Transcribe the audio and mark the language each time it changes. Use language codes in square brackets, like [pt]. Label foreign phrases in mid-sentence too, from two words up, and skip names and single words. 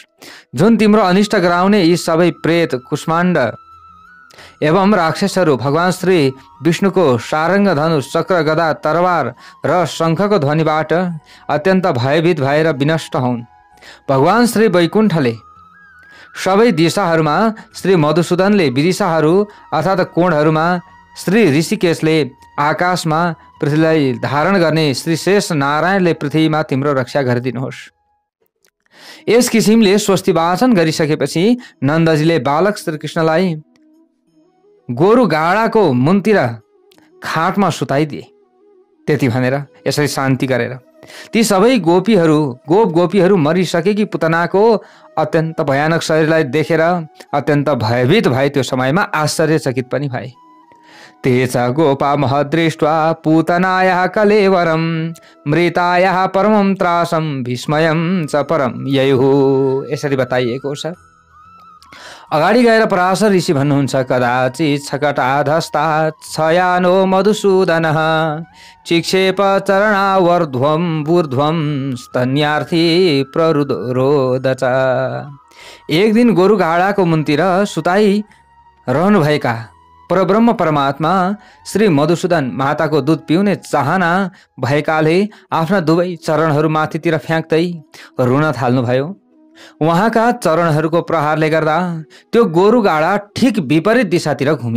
[ne] जुन तिम्रो अनिष्ट गराउने यी सबै प्रेत, कुष्माण्ड एवं राक्षसहरू भगवान श्री विष्णुको सारङ्ग, धनुष, चक्र, गदा, तरवार र शङ्खको ध्वनिबाट अत्यन्त भयभीत भएर विनष्ट हुन्। भगवान श्री वैकुण्ठले सबै दिशाहरूमा, श्री मधुसूदनले विदिशाहरू अर्थात् कोणहरूमा, श्री ऋषिकेशले आकाशमा, पृथ्वीलाई धारण गर्ने श्री शेष नारायणले पृथ्वीमा तिम्रो रक्षा गरिदिनुहोस्। यस किसिमले स्वस्ति वाचन गरिसकेपछि नन्दजीले बालक श्रीकृष्णलाई गोरु गाडाको मुन्तिर खाटमा सुताइदिए। त्यति भनेर यसरी शान्ति गरेर ती सबै गोपीहरू मरिसकेकी पुतनाको अत्यन्त भयानक शरीरलाई देखेर अत्यन्त भयभीत भए। त्यो समयमा आश्चर्यचकित पनि भए। [sa] तेच गोपा महदृष्ट्वा पूतनायाः कलेवरं मृतायाः परमं त्रासं विस्मयं च परम ययुः। [ne] यसरी बताइएको छ। अगाडि गएर पराशर ऋषि भन्नुहुन्छ, [sa] कदाचित् छकटाधस्तात् छयानो मधुसूदनः चिक्षेप चरणावर्ध्वं बूर्ध्वं स्तन्यार्थी प्ररुरोध च। [ne] एक दिन गोरु घाडाको मुन्तिर सुताई रहनुभएका परब्रह्म परमात्मा श्री मधुसूदन माताको दुध पिउने चाहना भएकाले आफ्ना दुवै चरणहरू माथितिर फ्याँक्दै रुन थाल्नुभयो। उहाँका चरणहरूको प्रहारले गर्दा त्यो गोरु गाडा ठिक विपरीत दिशातिर घुम्यो।